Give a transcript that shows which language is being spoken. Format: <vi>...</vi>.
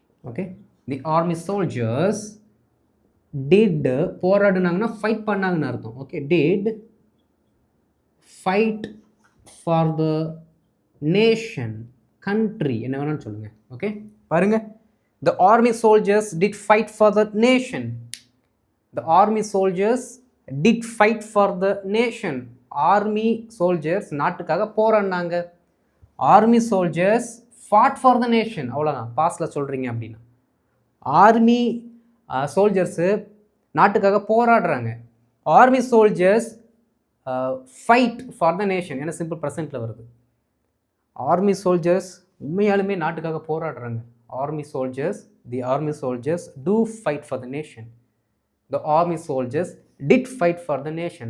<ta>Okay,</ta> <en>the army soldiers did</en> <ta>போராடுனாங்கன்னா fight பண்ணாங்கன்னு அர்த்தம்.</ta> <en>okay, did fight for the nation, country,</en> <ta>என்ன வேணாலும் சொல்லுங்கள். ஓகே பாருங்க.</ta> <en>The army soldiers did fight for the nation. The army soldiers did fight for the nation.</en> <ta>Army soldiers நாட்டுக்காக போராடினாங்க.</ta> <en>Army soldiers fought for the nation.</en> <ta>அவ்வளோதான் பாஸ்டில் சொல்கிறீங்க அப்படின்னா. Army soldiers நாட்டுக்காக போராடுறாங்க.</ta> <en>Army soldiers fight for the nation.</en> <ta>ஏன்னா simple ப்ரெசென்ட்டில் வருது. Army soldiers உண்மையாலுமே நாட்டுக்காக போராடுறாங்க.</ta> <en>Army soldiers, the army soldiers do fight for the nation. The army soldiers did fight for the nation.</en>